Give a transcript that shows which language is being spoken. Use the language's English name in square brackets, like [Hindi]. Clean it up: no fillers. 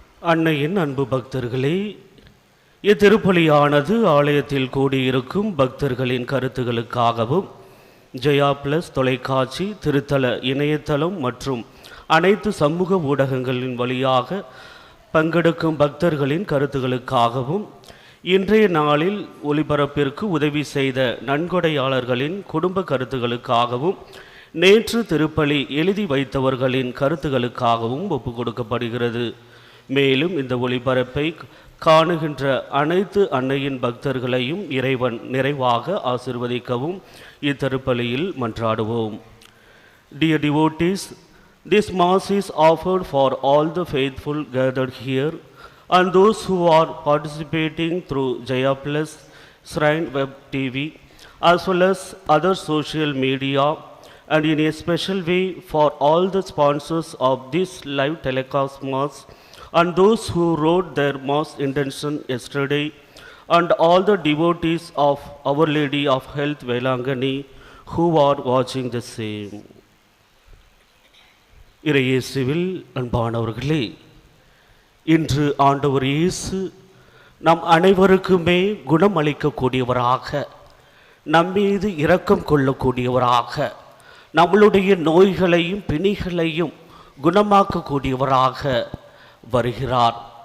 [Tamil] அன்னையின் அன்பு பக்தர்களே, இத்திருப்பலியானது ஆலயத்தில் கூடியிருக்கும் பக்தர்களின் கருத்துகளுக்காகவும் ஜெயா பிளஸ் தொலைக்காட்சி, திருத்தல இணையதளம் மற்றும் அனைத்து சமூக ஊடகங்களின் வழியாக பங்கெடுக்கும் பக்தர்களின் கருத்துகளுக்காகவும் இன்றைய நாளில் ஒளிபரப்பிற்கு உதவி செய்த நன்கொடையாளர்களின் குடும்ப கருத்துகளுக்காகவும் நேற்று திருப்பலி எழுதி வைத்தவர்களின் கருத்துகளுக்காகவும் ஒப்புக் கொடுக்கப்படுகிறது. மேலும் இந்த ஒளிபரப்பை காணுகின்ற அனைத்து அன்னையின் பக்தர்களையும் இறைவன் நிறைவாக ஆசிர்வதிக்கவும் இத்திருப்பலியில் மன்றாடுவோம். [English] Dear devotees, this Mass is offered for all the faithful gathered here and those who are participating through Jaya Plus, Shrine Web TV, as well as other social media, and in a special way for all the sponsors of this live telecast Mass and those who wrote their Mass intention yesterday, and all the devotees of Our Lady of Health Velangani who are watching the same. [Tamil] இறையேசுவில் அன்பானவர்களே, இன்று ஆண்டவர் இயேசு நம் அனைவருக்குமே குணமளிக்கக்கூடியவராக, நம்மீது இரக்கம் கொள்ளக்கூடியவராக, நம்மளுடைய நோய்களையும் பிணிகளையும் குணமாக்கக்கூடியவராக வருகிறார்.